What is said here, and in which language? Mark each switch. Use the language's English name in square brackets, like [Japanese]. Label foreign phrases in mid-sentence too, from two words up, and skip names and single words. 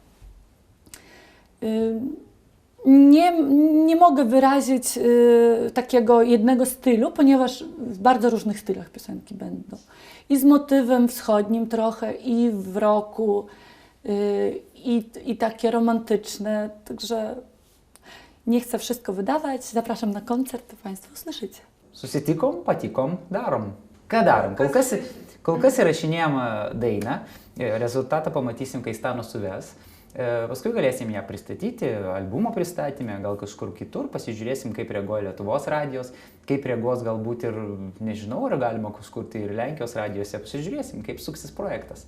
[Polish] Nie mogę wyrazić takiego jednego stylu, ponieważ w bardzo różnych stylach piosenki będą. I z motywem wschodnim trochę, i w rocku, i takie romantyczne, także nie chcę wszystko wydawać. Zapraszam na koncert, to Państwo usłyszycie. [Lithuanian] Susitikom, patikom, darom. Ką darom? Kol kas įrašinėjom dainą, rezultatą pamatysim, kai Stano suves. Paskui galėsim ją pristatyti, albumo pristatymę, gal kažkur kitur, pasižiūrėsim, kaip reaguoja Lietuvos radijos, kaip reaguos galbūt ir, nežinau, ar galima kažkur tai ir Lenkijos radijose, pasižiūrėsim, kaip suksis projektas.